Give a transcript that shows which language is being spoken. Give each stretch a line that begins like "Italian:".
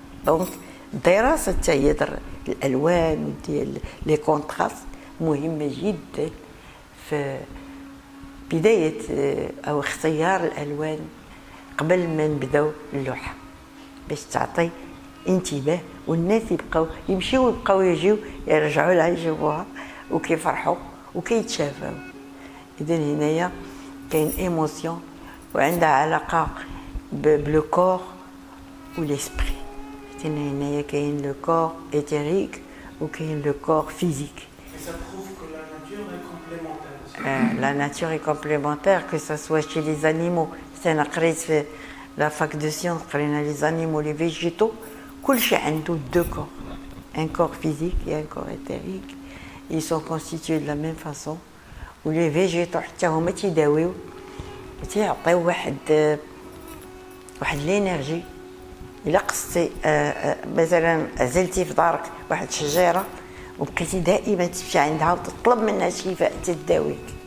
Arabic: دونك الدراسه حتى هي الالوان وديال لي كونتراست مهمه جدا في بدايه او اختيار الالوان قبل ما نبداو اللوحه، باش تعطي انتباه والناس يبقاو يمشيو ويبقاو يجيو يرجعوا لها يشوفوها وكيفرحوا وكيتشافاو. اذا هنايا كاين ايموسيون وعندها علاقه بلو كور وليسبري. هنايا كاين لو كور éthérique وكاين لو كور physique.
French: Ça prouve que la nature est complémentaire. La nature est complémentaire, que ce soit chez les animaux. C'est
Arabic: قريت في
French: la fac de sciences
Arabic: قرينا
French: les animaux, les végétaux.
Arabic: كلشي عنده
French: deux corps, un corps physique et un corps éthérique. Ils sont constitués de la même façon.
Arabic: ولي فيجيتو حتى هما تيداويو تيعطيو واحد لينيرجي. الا قصتي مثلا عزلتي في دارك واحد الشجيره وبقيتي دائما تمشي عندها وتطلب منها شفاء تداويك.